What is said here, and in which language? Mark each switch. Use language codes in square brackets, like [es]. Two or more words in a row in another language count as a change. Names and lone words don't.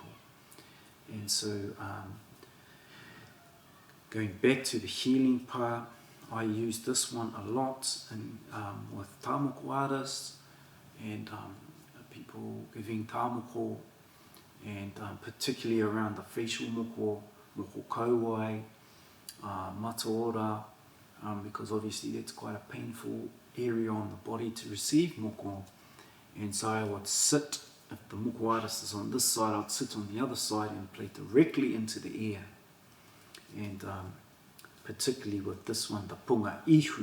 [en] And so going back to the healing part, I use this one a lot with tāmoko artists and people giving tāmoko, and particularly around the facial [mi] moko kauai, mataora, [en] because obviously that's quite a painful area on the body to receive moko. And so I would sit, if the moko artist is on this side, I'd sit on the other side and play directly into the ear. And particularly with this one, the [mi] Ponga Ihu.